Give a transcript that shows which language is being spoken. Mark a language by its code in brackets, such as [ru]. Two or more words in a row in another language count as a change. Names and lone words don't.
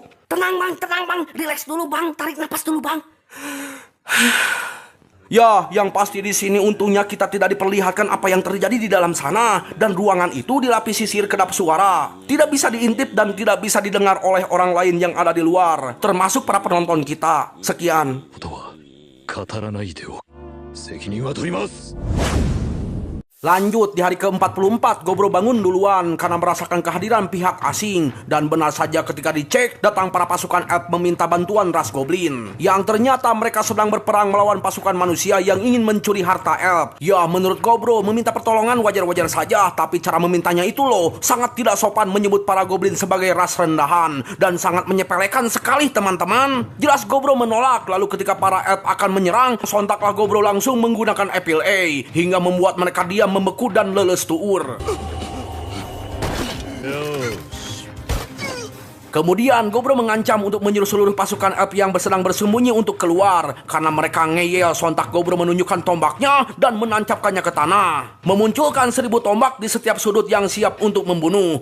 [id] Tenang bang, relax dulu bang, tarik napas dulu bang. Ya, yang pasti di sini untungnya kita tidak diperlihatkan apa yang terjadi di dalam sana. Dan ruangan itu dilapisi sihir kedap suara. Tidak bisa diintip dan tidak bisa didengar oleh orang lain yang ada di luar, termasuk para penonton kita. Sekian. [ja] 語らないでおく。責任は取ります。 [id] Lanjut, di hari ke-44, Gobro bangun duluan karena merasakan kehadiran pihak asing. Dan benar saja ketika dicek, datang para pasukan elf meminta bantuan ras goblin. Yang ternyata mereka sedang berperang melawan pasukan manusia yang ingin mencuri harta elf. Ya, menurut Gobro, meminta pertolongan wajar-wajar saja. Tapi cara memintanya itu loh, sangat tidak sopan menyebut para goblin sebagai ras rendahan. Dan sangat menyepelekan sekali teman-teman. Jelas Gobro menolak, lalu ketika para elf akan menyerang, sontaklah Gobro langsung menggunakan Apple A. Hingga membuat mereka diam membeku dan leles tuur. Kemudian Gobro mengancam untuk menyuruh seluruh pasukan elf yang sedang bersembunyi untuk keluar. Karena mereka ngeyel, sontak Gobro menunjukkan tombaknya dan menancapkannya ke tanah. Memunculkan 1000 tombak di setiap sudut yang siap untuk membunuh.